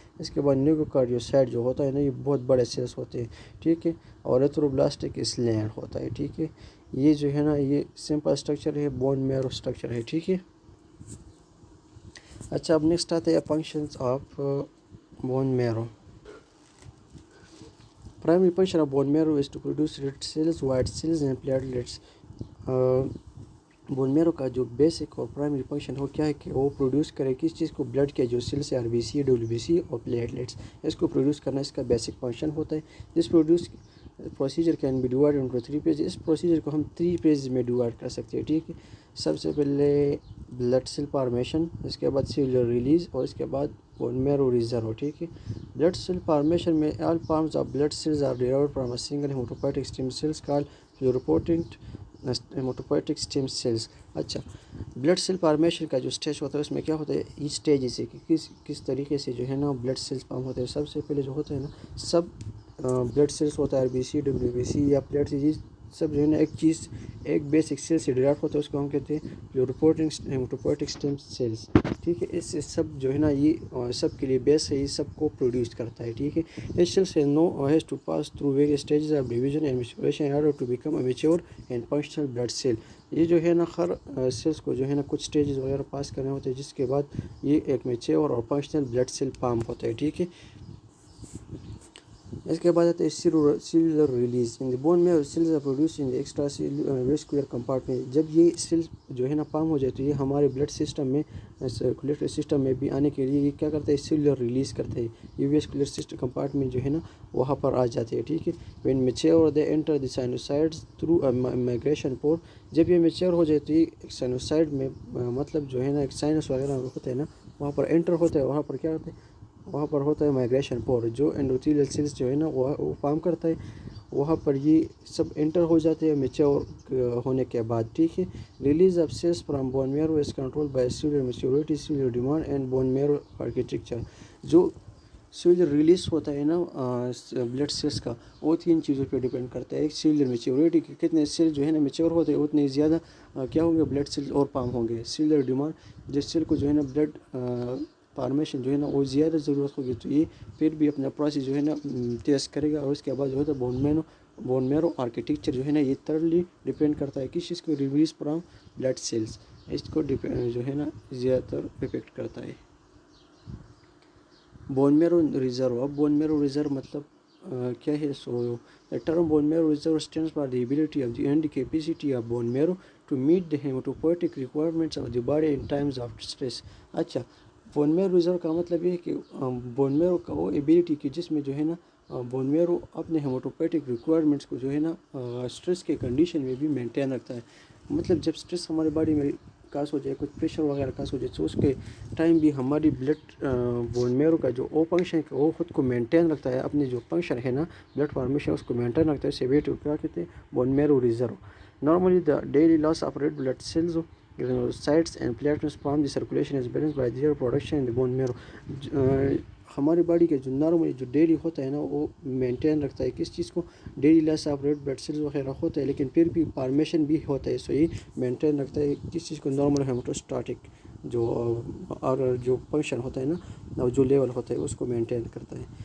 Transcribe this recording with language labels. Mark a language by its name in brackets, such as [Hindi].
[Urdu] اس کے بعد نیوکلیوکارڈیوسائٹ جو ہوتا ہے نا یہ بہت بڑے سیلس ہوتے ہیں. ٹھیک ہے. اور ایتھروبلاسٹک اسلینڈ ہوتا ہے. ٹھیک ہے. یہ جو ہے نا یہ سمپل اسٹرکچر ہے, بون میرو اسٹرکچر ہے. ٹھیک ہے. اچھا اب نیکسٹ آتا ہے functions of bone Meru. [English] Primary function of bone marrow is to produce red cells, white cells and platelets. [Urdu] Bone میرو کا جو بیسک اور پرائمری فنکشن ہو کیا ہے کہ وہ پروڈیوس کرے کس چیز کو؟ بلڈ کے جو sales are B C, W B C اور پلیٹلیٹس, اس کو پروڈیوس کرنا اس کا بیسک فنکشن ہوتا ہے. [English] This procedure can be divide into 3 page. [Urdu] اس procedure کو ہم 3 پیج میں ڈیوائڈ کر سکتے ہیں. ٹھیک ہے. سب سے پہلے بلڈ سیل فارمیشن, اس کے بعد سیلولر ریلیز اور اس کے بعد بون میرو ریزرو. ٹھیک ہے. بلڈ سیل فارمیشن میں [English] all forms of blood cells are derived from a single hematopoietic stem cells called pluripotent hematopoietic stem cells. [Urdu] اچھا بلڈ سیل فارمیشن کا جو اسٹیج ہوتا ہے اس میں کیا ہوتا ہے؟ یہ اسٹیج سے کہ کس طریقے سے جو ہے نا بلڈ سیلس فارم ہوتے ہیں. سب سے پہلے جو ہوتا ہے نا سب بلڈ سیلس ہوتا ہے are B C, W B C یا پلیٹلیٹس, سب جو ہے نا ایک بیسک سیل سے ڈیرائیو ہوتا ہے. اس کو ہم کہتے ہیں پلیوریپوٹنٹ ہیماٹوپوئیٹک اسٹیم سیلس. ٹھیک ہے. اس سے سب جو ہے نا یہ سب کے لیے بیس ہے, یہ سب کو پروڈیوس کرتا ہے. ٹھیک ہے. [English] اس cells has to pass through various stages of division and maturation in order to become a mature and functional blood cell. [Urdu] یہ جو ہے نا ہر سیلس کو جو ہے نا کچھ اسٹیجز وغیرہ پاس کرنے ہوتے ہیں جس کے بعد یہ ایک میچور اور فنکشنل بلڈ سیل فارم ہوتا ہے. ٹھیک ہے. اس کے بعد آتا ہے cellular release. [English] In the bone marrow cells are produce in the extravascular compartment. [Urdu] جب یہ سیل جو ہے نا فارم ہو جائے تو یہ ہمارے بلڈ سسٹم میں سرکولیٹری سسٹم میں بھی آنے کے لیے یہ کیا کرتا ہے؟ سیلولر ریلیز کرتا ہے. یہ ویسکولر سسٹم کمپارٹمنٹ جو ہے نا وہاں پر آ جاتے ہیں. ٹھیک ہے. [English] When mature they enter the sinusoids through migration pore. [Urdu] جب یہ میچور ہو جائے تو یہ سائنوسائڈ میں مطلب جو ہے نا ایک سائنس وغیرہ ہوتا ہے نا وہاں پر انٹر ہوتا ہے. وہاں پر کیا ہوتا ہے؟ وہاں پر ہوتا ہے مائگریشن پور جو انڈوتھیلیل سیلس جو ہے نا وہ فارم کرتا ہے. وہاں پر یہ سب انٹر ہو جاتے ہیں میچور ہونے کے بعد. ٹھیک ہے. [English] Release of cells from bone marrow is control by cellular maturity, cellular demand and bone marrow architecture. [Urdu] جو سیلولر ریلیز ہوتا ہے نا بلڈ سیلس کا وہ 3 چیزوں پہ ڈیپینڈ کرتا ہے. ایک سیلولر میچورٹی کہ کتنے سیل جو ہے نا میچور ہوتے ہیں اتنے زیادہ کیا ہوں گے بلڈ سیل اور فارم ہوں گے. سیلولر ڈیمانڈ جس سیل کو جو ہے نا بلڈ فارمیشن جو ہے نا وہ زیادہ ضرورت ہوگی تو یہ پھر بھی اپنا پروسیس جو ہے نا تیز کرے گا. اور اس کے بعد جو ہے بون میرو آرکیٹیکچر جو ہے نا یہ تھرڈلی ڈیپینڈ کرتا ہے کس چیز کو؟ Release from blood cells. اس کو جو ہے نا زیادہ تر افیکٹ کرتا ہے. بون میرو ریزرو. اب بون میرو ریزرو مطلب کیا ہے؟ سو [English] the term bone marrow reserve stands for the ability of the and capacity of bone marrow to meet the hematopoietic requirements of the body in times of stress. [Urdu] اچھا bone میرو reserve کا مطلب یہ ہے کہ bone میرو کا وہ ability کہ جس میں جو ہے نا بون میرو اپنے ہیماٹوپوئیٹک ریکوائرمنٹس کو جو ہے نا اسٹریس کے کنڈیشن میں بھی مینٹین رکھتا ہے. مطلب جب اسٹریس ہمارے باڈی میں کاس ہو جائے, کچھ پریشر وغیرہ کاس ہو جائے تو اس کے ٹائم بھی ہماری بلڈ بون میرو کا جو فنکشن ہے وہ خود کو مینٹین رکھتا ہے. اپنی جو فنکشن ہے نا بلڈ فارمیشن اس کو مینٹین رکھتا ہے. اسے ویٹ کیا کہتے ہیں؟ Bone Meru reserve. [English] Normally the daily loss of red blood cells granulocytes and platelets from the circulation is balanced by their production in the bone marrow. [Urdu] ہماری باڈی کے جو نارملی جو ڈیلی ہوتا ہے نا وہ مینٹین رکھتا ہے کس چیز کو؟ Daily loss of red blood sales وغیرہ ہوتا ہے لیکن پھر بھی فارمیشن بھی ہوتا ہے. سو یہ مینٹین رکھتا ہے کس چیز کو؟ نارمل ہیماٹوسٹاٹک جو فنکشن ہوتا ہے نا جو لیول ہوتا ہے اس کو مینٹین کرتا ہے.